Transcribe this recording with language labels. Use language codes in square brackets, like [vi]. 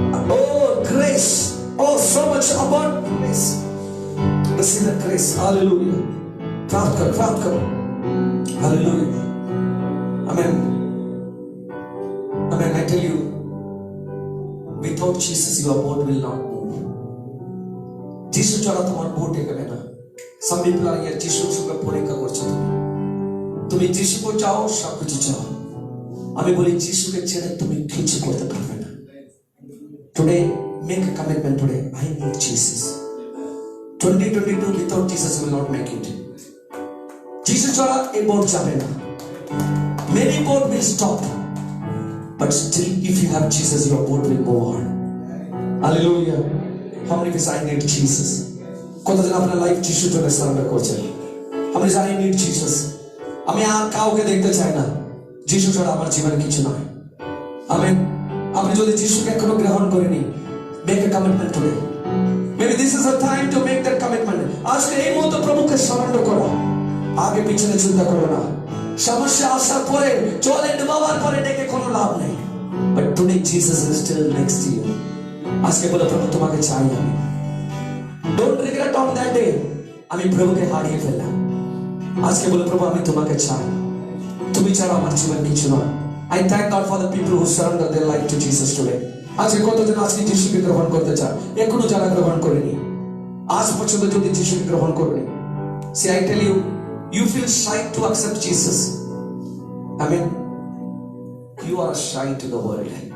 [en] Oh, grace. Oh, so much about grace. Receive the grace. Hallelujah. [hi] प्राप्त करो. [en] Hallelujah. Amen. Amen. I tell you, without Jesus, your boat will not move. [bn] Jesus ছাড়া তোমার boat এগোবে না. [en] Some people are here, [bn] যিশুর সঙ্গে পরীক্ষা করছো তুমি যিশুকে চাও, সবকিছু চাও। আমি বলি যিশুকে ছেড়ে তুমি কিছু করতে পারবে না। [en] Today, make a commitment today. I need Jesus. 2022 without Jesus will not make it. [bn] Jesus ছাড়া এই boat যাবে না। [en] Many boat will stop, but still, if you have Jesus, your boat will move on. Hallelujah. How many people I need Jesus? [bn] কতজন আপনার life যিশুর জন্য surrender করছেন? আমি জানি [en] I need Jesus. [bn] আমি আর কাউকে দেখতে চাই না। যিশু ছাড়া আমার জীবনে কিছু নয়। আমেন। আপনি যদি যিশুকে এখনো গ্রহণ করেনি, [en] make a commitment today. Maybe this is a time to make that commitment. [bn] আজকে এই মুহূর্তে প্রভুকে সারেন্ডার করো। আগে পিছনে চিন্তা করো না। সমস্যা আসার পরে চলে ডুবাবার পরে ডেকে কোনো লাভ নেই। [en] But today Jesus is still next to you. [bn] আজকে বলো প্রভু তোমাকে চাই আমি। [en] Don't regret on that day. [bn] আমি প্রভুকে হারিয়ে ফেললাম। আজকে বলো প্রভু আমি তোমাকে চাই। তুমি ছাড়া আমার জীবন কিছু নয়। [en] I thank God for the people who surrender their life to Jesus today. [bn] আজকে কতজন আজকে যিশুকে গ্রহণ করতে চান? এখনো যারা গ্রহণ করেনি, আজ পর্যন্ত যদি যিশুকে গ্রহণ করেনি, [en] see I tell you, you feel shy to accept Jesus. I mean, you are shy to the world.